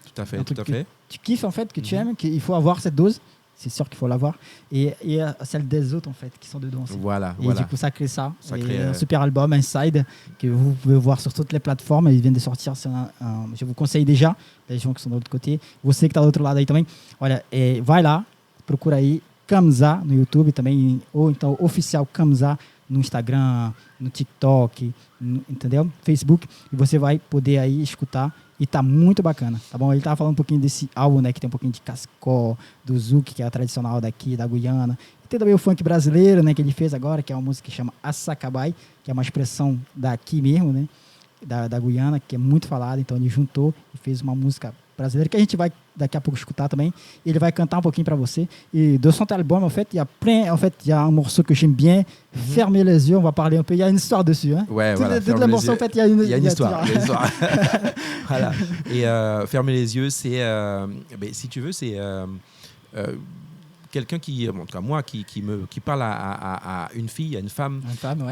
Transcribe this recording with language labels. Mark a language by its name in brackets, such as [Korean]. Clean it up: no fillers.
[French] Tout à fait, tout à fait. Tu kiffes en fait, que tu aimes, qu'il faut avoir cette dose. C'est sûr qu'il faut l'avoir et celle des autres en fait qui sont dedans aussi. Voilà. Et du coup ça crée ça. Ça crée un super album Inside que vous pouvez voir sur toutes les plateformes. Ils viennent de sortir. Je vous conseille déjà, les gens qui sont de l'autre côté. [Portuguese] Você que está do outro lado aí também. Olha, vai lá, procura aí Kamza no YouTube também, ou então oficial Kamza no Instagram, no TikTok, entendeu? Facebook, e você vai poder aí escutar e tá muito bacana, tá bom? Ele tava falando um pouquinho desse álbum, né, que tem um pouquinho de cascó, do zouk, que é a tradicional daqui, da Guiana, e tem também o funk brasileiro, né, que ele fez agora, que é uma música que chama Assacabai, que é uma expressão daqui mesmo, né, da Guiana, que é muito falada, então ele juntou e fez uma música brasileira, que a gente vai daqui a pouco escutar também. Ele vai cantar un pouquinho para você. [French] Et de son album, en fait, il y a un morceau que j'aime bien, Fermez les yeux, on va parler un peu. Il y a une histoire dessus. Hein. Ouais, voilà. Tout le morceau, en fait, il y a une histoire. Voilà. Et Fermez les yeux, c'est, si tu veux, c'est quelqu'un qui, en tout cas moi, qui parle à une fille, à une femme ouais.